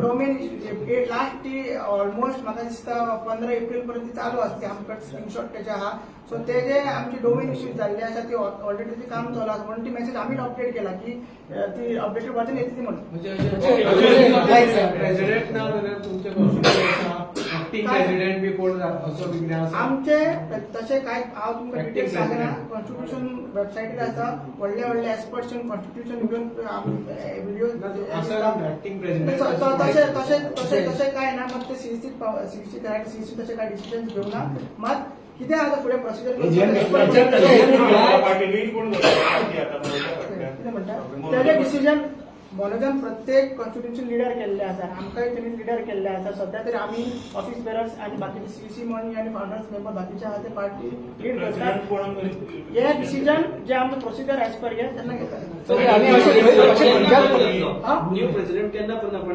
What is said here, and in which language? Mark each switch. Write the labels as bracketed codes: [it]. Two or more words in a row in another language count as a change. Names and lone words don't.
[en] domain last [kok] ती ऑलमोस्ट म्हाका दिसता 15 एप्रिल पर्यंत चालू असते आमकडे स्क्रीनशॉट त्याचे आहा सो ते जे आमचे [en] domain issues [kok] जाल्ले आसा ती ऑलरेडी ते काम चालू आसा म्हणून ती मेसेज आम्ही अपडेट केला की ती [en] updated version [kok] येतली म्हणून प्रेसिडेंट ना जाल्यार तुमचे कॉन्स्टिट्यूशन [en] acting president [kok] बी कोण असो बी कितें आसा आमचे तसे काय हांव तुमकां डिटेल्स सांगना कॉन्स्टिट्यूशन वेबसायटीर आसा व्हडले व्हडले एक्सपर्ट्स कॉन्स्टिट्यूशन घेवन व्हिडिओ [en] acting president [mr] तसे काय ना मग ते सीसी तसे काय डिसिजन घेऊ ना मग किती आता पुढे प्रोसिजर त्याचे डिसिजन मनोजान प्रत्येक [en] constitution leader [mr] केल्ले आसा आमकांय त्यांनी लिडर केल्ले आसा सध्या तरी आम्ही [en] office bearers [mr] आणि बाकीचे सीसी मनी आणि [en] founders member [mr] बाकीचे आहा ते पार्टी लीड करतात हे डिसिजन जे आमचं [en] procedure as per [mr] हे त्यांना घेतात [en] new president [kok] केन्ना पण आपण